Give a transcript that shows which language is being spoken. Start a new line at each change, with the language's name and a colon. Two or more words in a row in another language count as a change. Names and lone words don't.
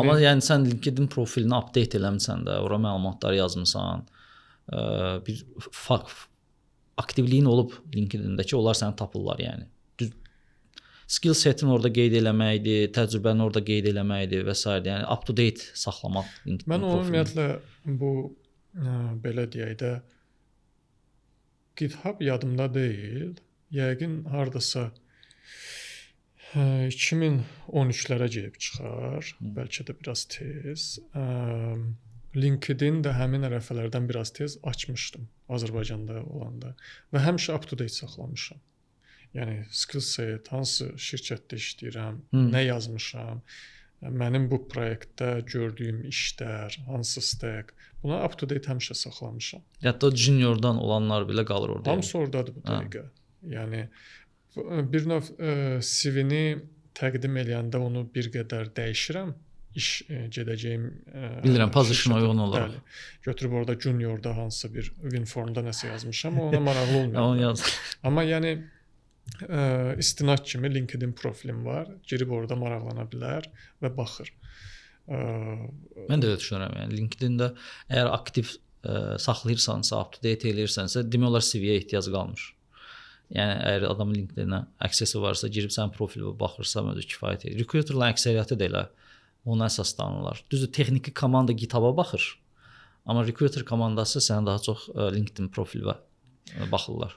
Azerbaijani: amma yəni sən LinkedIn profilini update eləmisən də, ora məlumatlar yazmısan. Bir aktivliyin olub LinkedIn-də ki, onlar səni tapırlar yəni.
English: Skill setin
Azerbaijani: orada qeyd eləməkdir, təcrübəni orada qeyd eləməkdir və s.
English: yəni up to date saxlamaq LinkedIn
Azerbaijani: mən profilini. ümumiyyətlə bu belə deyək də GitHub yadımda deyil. Yəqin hardasa 2013-lərə gedib çıxar, bəlkə də biraz tez. LinkedIn də həmin ərəfələrdən biraz tez açmışdım Azərbaycanda olanda və həmişə
English: up to date
Azerbaijani: saxlamışam.
English: Yəni skill set,
Azerbaijani: hansı şirkətdə işləyirəm, nə yazmışam, mənim bu proyektdə gördüyüm işlər, hansı stack, buna
English: up to date
Azerbaijani: həmişə saxlamışam. Hətta juniordan olanlar belə qalır orada. Hamısı oradadır bu dəqiqə. Yəni bir növ CV-ni təqdim eləyəndə onu bir qədər dəyişirəm. İş gedəcəyim bilirəm, position uyğun olaraq. Götürüb orada juniorda hansısa bir WinForm-da nəsə yazmışam, ona maraqlı olmuyor. Onu yaz. Amma yəni istinad kimi LinkedIn profilim var. Girib orada maraqlana bilər və baxır. Mən də elə düşünürəm. Yəni LinkedIn-də əgər aktiv saxlayırsansa,
English: up to date
Azerbaijani: eləyirsənsə, demək olar CV-yə ehtiyac qalmır. Yəni əgər adamın LinkedIn-ə aksesi varsa, girib sənin profilinə baxırsa, özü kifayət edir. Recruiterların əksəriyyəti də elə ona əsaslanırlar. Düzdür, texniki komanda GitHub-a baxır. Amma recruiter komandası sənə daha çox LinkedIn profilinə baxırlar.